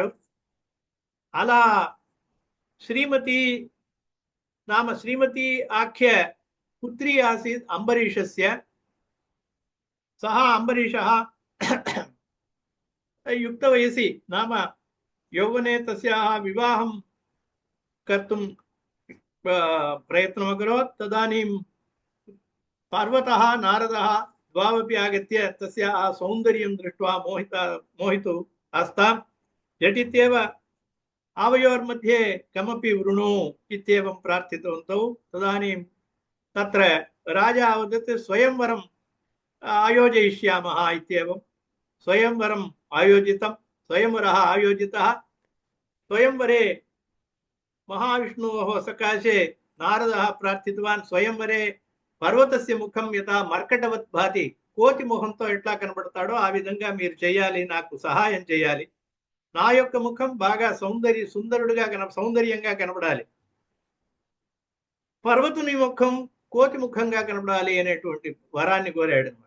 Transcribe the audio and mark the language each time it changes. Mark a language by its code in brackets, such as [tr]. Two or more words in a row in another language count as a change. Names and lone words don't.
[sa] అలా శ్రీమతి ఆఖ్య పుత్రి ఆసీత్ అంబరీషస్య. సహ అంబరీషः యుక్తవయసి నామ యౌవనే తస్యాः వివాహం कर्तुं प्रयत्नमकरोत्. तदानीं पर्वतः नारदः द्वावपि आगत्य तस्याः सौन्दर्यं दृष्ट्वा मोहितौ आस्ताम्. झटित्येव आवयोर्मध्ये कमपि वृणु इत्येवं प्रार्थितवन्तौ. तदानीं तत्र राजा वदत् स्वयंवरम् आयोजयिष्यामः इत्येवं. स्वयंवरम् आयोजितं. स्वयंवरः आयोजितः. स्वयंवरे महाविष्णोः सकाशे नारदः प्रार्थितवान् स्वयंवरे पर्वतस्य मुखं यथा मर्कटवत् भाति [te] కోతి ముఖంతో ఎట్లా కనబడతాడో ఆ విధంగా మీరు చేయాలి, నాకు సహాయం చేయాలి. నా యొక్క ముఖం బాగా సౌందర్యంగా కనబడాలి, పర్వతుని ముఖం కోతి ముఖంగా కనబడాలి అనేటువంటి వరాన్ని కోరాడు అన్నమాట.